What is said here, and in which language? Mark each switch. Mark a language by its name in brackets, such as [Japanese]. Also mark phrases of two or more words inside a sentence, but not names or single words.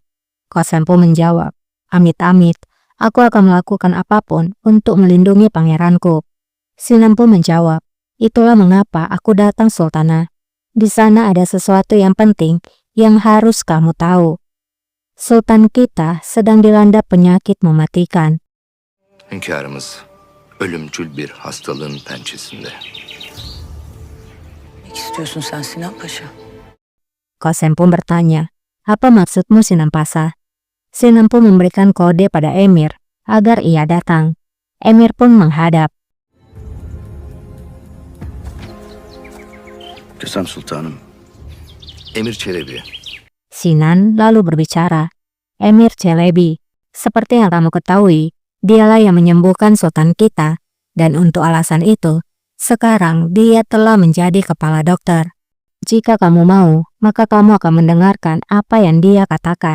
[Indonesian] Kosem pun menjawab, "Amit-amit, aku akan melakukan apapun untuk melindungi pangeranku." Sinan pun menjawab, "Itulah mengapa aku datang, Sultana. Di sana ada sesuatu yang penting yang harus kamu tahu. Sultan kita sedang dilanda penyakit mematikan." [Turkish] hünkârımız ölümcül bir hastalığın pençesinde. Ne istiyorsun sen Sinan Paşa? [Indonesian] Kosem pun bertanya, "Apa maksudmu, Sinan Pasa?" Sinan pun memberikan kode pada Emir agar ia datang. Emir pun menghadap. [Turkish] Kösem Sultanım. Emir Çelebi. [Indonesian] Sinan lalu berbicara, "Emir Çelebi, seperti yang kamu ketahui, dialah yang menyembuhkan sultan kita, dan untuk alasan itu, sekarang dia telah menjadi kepala dokter. Jika kamu mau, maka kamu akan mendengarkan apa yang dia katakan."